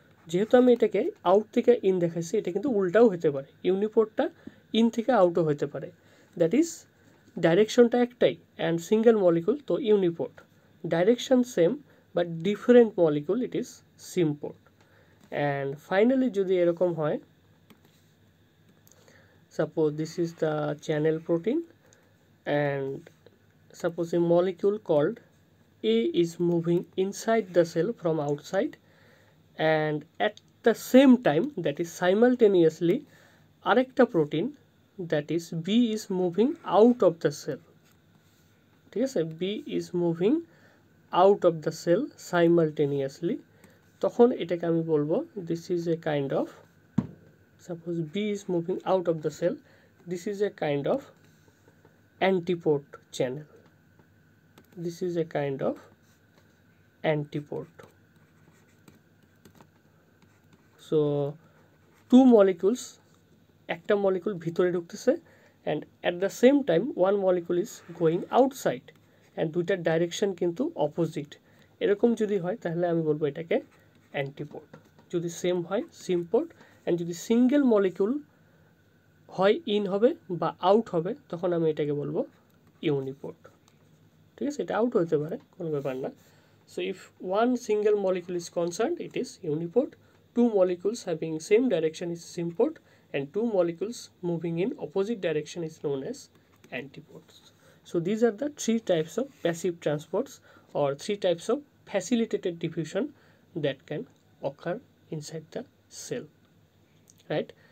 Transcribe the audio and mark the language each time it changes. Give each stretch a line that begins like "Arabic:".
Bangla: যেহেতু আমি এটাকে আউট থেকে ইন দেখাইছি, এটা কিন্তু উল্টাও হতে পারে, ইউনিপোর্টটা ইন থেকে আউটও হতে পারে, দ্যাট ইজ ডাইরেকশনটা একটাই অ্যান্ড সিঙ্গেল মলিকুল, তো ইউনিপোর্ট।
English: Direction same but different molecule, it is symport. And finally
Bangla: যদি এরকম হয়,
English: Suppose this is the channel protein and suppose a molecule called A is moving inside the cell from outside, and at the same time, that is simultaneously, arekta protein that is B is moving out of the cell, ঠিক আছে? B is moving out of the cell simultaneously,
Bangla: তখন এটাকে আমি বলবো
English: this is a kind of, suppose B is moving out of the cell, this is a kind of antiport channel, this is a kind of antiport. So two molecules,
Bangla: একটা molecule ভিতরে ঢুকতেছে
English: and at the same time one molecule is going outside and
Bangla: দুইটার direction কিন্তু opposite, এরকম যদি হয় তাহলে আমি বলবো এটাকে অ্যান্টিপোর্ট। যদি সেম হয় সিমপোর্ট, অ্যান্ড যদি সিঙ্গেল মলিকিউল হয় ইন হবে বা আউট হবে তখন আমি এটাকে বলবো ইউনিপোর্ট, ঠিক আছে? এটা আউট হতে পারে, কোনো ব্যাপার না।
English: So if one single molecule is concerned, it is uniport. Two molecules having same direction is symport, and two molecules moving in opposite direction is known as antiports. So these are the three types of passive transports or three types of facilitated diffusion that can occur inside the cell, right?